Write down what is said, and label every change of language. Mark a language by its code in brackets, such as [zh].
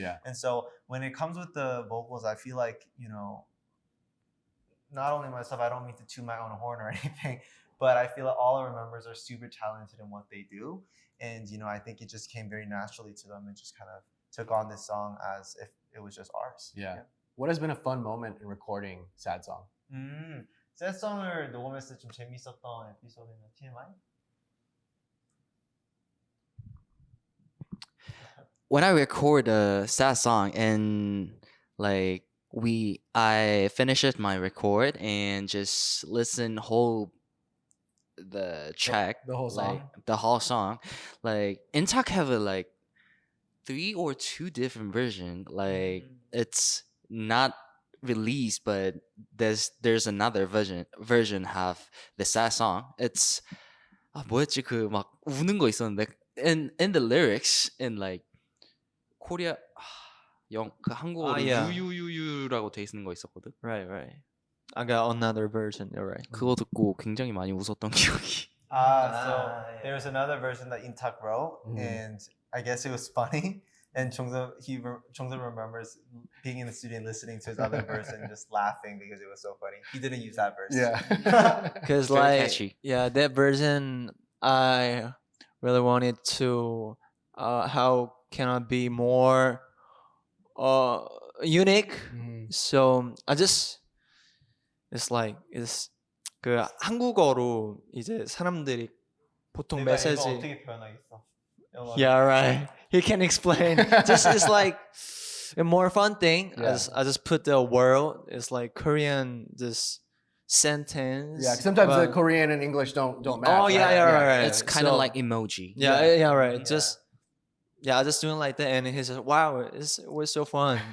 [en] And so when it comes with the vocals, I feel like, not only myself, I don't mean to toot my own horn or anything, but I feel like all our members are super talented in what they do. And, I think it just came very naturally to them and just kind of took on this song as if it was just ours. what has been a fun moment in recording Sad Song? [ko] 새송을 녹음했을 때 좀 재밌었던 에피소드는 TMI? [en] When I record a sad song and like I finished my record and just listen the track, The whole like song? the whole song, like Intak have a like 3 or 2 different version. Like it's not released, but there's another version have the sad song. It's [ko] 뭐였지 그 막 우는 거 있었는데 [en] in the lyrics in like [ko] 코리아 그 한국어로 [en] yeah. [ko] 유유유유라고 돼 있는 거 있었거든. [en] Right, right. I got another version. You're right. [ko] 그거 듣고 굉장히 많이 웃었던 기억이. [en] There's another version that Intak wrote, and I guess it was funny. And Chongsa remembers being in the studio and listening to his other verse and just laughing because it was so funny. He didn't use that verse. Yeah. Because Very like catchy. yeah, that version I really wanted to how can I be more unique. So I just it's [ko] 그 한국어로 이제 사람들이 보통 내가 이거 메시지 어떻게 표현하겠어? 영어로. [en] Yeah, right. He can explain. Just it's like a more fun thing. Yeah. I just put the word. It's like Korean this sentence. Yeah, sometimes the but- Korean and English don't match. Oh yeah, yeah, right. It's kind of So- like emoji. Yeah, Yeah. yeah, right. Yeah. Just I just doing like that, and he said, "Wow, it was so fun."